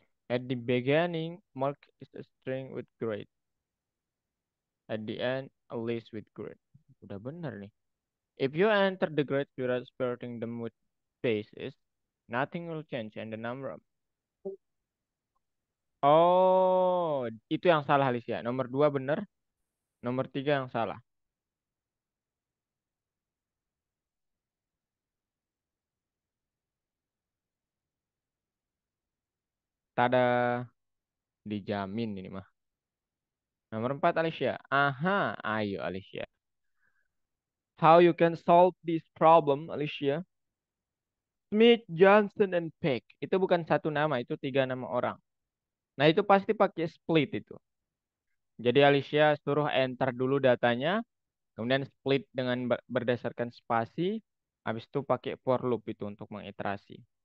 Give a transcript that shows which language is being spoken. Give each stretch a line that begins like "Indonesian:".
English: At the beginning, mark is a string with grade. At the end, a list with grade.
Indonesian: Udah benar nih.
English: If you enter the grades without separating them with spaces, nothing will change and the number of.
Indonesian: Oh, itu yang salah Alicia. Nomor 2 benar, nomor 3 yang salah. Tada, dijamin ini mah. Nomor 4 Alicia. Aha, ayo Alicia.
English: How you can solve this problem, Alicia? Smith, Johnson, and Peck.
Indonesian: Itu bukan satu nama, itu 3 nama orang. Nah, itu pasti pakai split itu. Jadi Alicia suruh enter dulu datanya, kemudian split dengan berdasarkan spasi, habis itu pakai for loop itu untuk mengiterasi.